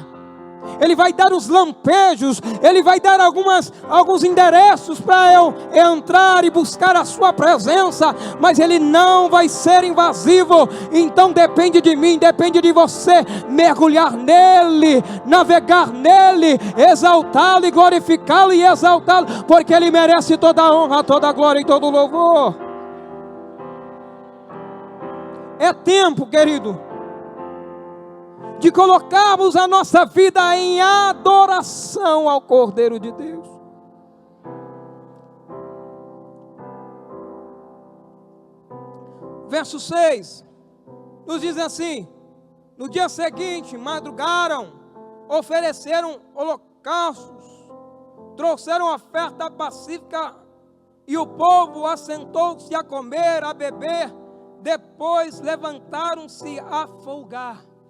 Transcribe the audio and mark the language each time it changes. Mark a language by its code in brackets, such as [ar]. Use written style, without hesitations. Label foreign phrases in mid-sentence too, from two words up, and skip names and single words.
[pt] Ele vai dar os lampejos, Ele vai dar alguns endereços para eu entrar e buscar a sua presença, mas Ele não vai ser invasivo. Então depende de mim, depende de você, mergulhar nele, navegar nele, exaltá-lo e glorificá-lo e exaltá-lo, porque Ele merece toda a honra, toda a glória e todo o louvor. É tempo, querido, de colocarmos a nossa vida em adoração ao Cordeiro de Deus. Verso 6 nos diz assim: no dia seguinte madrugaram, ofereceram holocaustos, trouxeram oferta pacífica, e o povo assentou-se a comer, a beber, depois levantaram-se a folgar.